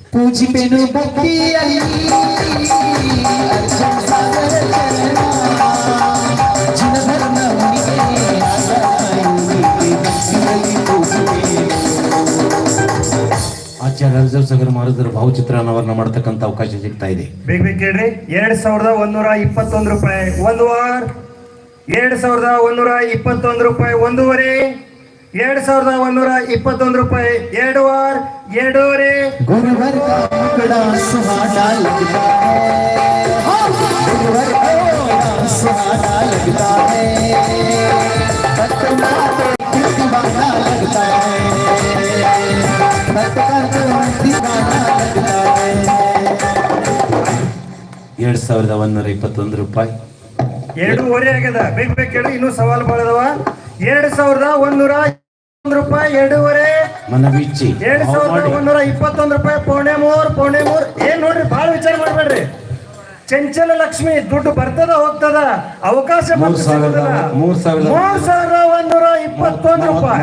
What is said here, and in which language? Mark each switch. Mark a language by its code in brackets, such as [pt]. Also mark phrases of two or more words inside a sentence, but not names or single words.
[kn] ಆಚಾರ್ಯ ಅರ್ಜುನ್ ಸಾಗರ್ ಮಹಾರಾಜರ ಭಾವಚಿತ್ರಾನಾವರಣ ಮಾಡತಕ್ಕಂಥ ಅವಕಾಶ ಸಿಗ್ತಾ ಇದೆ. ಬೇಗ ಕೇಳ್ರಿ. 2121 ರೂಪಾಯಿ ಒಂದು ವಾರ. 2121 ರೂಪಾಯಿ ಒಂದೂವರೆ. 2121 ರೂಪಾಯಿ 2 ವಾರ 2.5. [hi] गुरुवर का मुकड़ा सुहाना लगता है, गुरुवर का सुहाना लगता है, पटना तो दीवाना लगता है, पटना तो दीवाना लगता है. [kn] 2121 ರೂಪಾಯಿ 2.5 ಆಗ್ಯದ. ಬೇಗ ಕೇಳಿ, ಇನ್ನೂ ಸವಾಲು ಬಾಳದವ. 2121 ರೂಪಾಯಿ 2.5. ಮನವಿಚ್ಚಿ 2121 ರೂಪಾಯಿ ಪೌಣೆ ಮೂರ್. ಏನ್ ನೋಡ್ರಿ, ಬಾಳ ವಿಚಾರ ಮಾಡ್ಬೇಡ್ರಿ. ಚಂಚಲ ಲಕ್ಷ್ಮಿ ದುಡ್ಡು ಬರ್ತದ ಹೋಗ್ತದ, ಅವಕಾಶ 3121 ರೂಪಾಯಿ.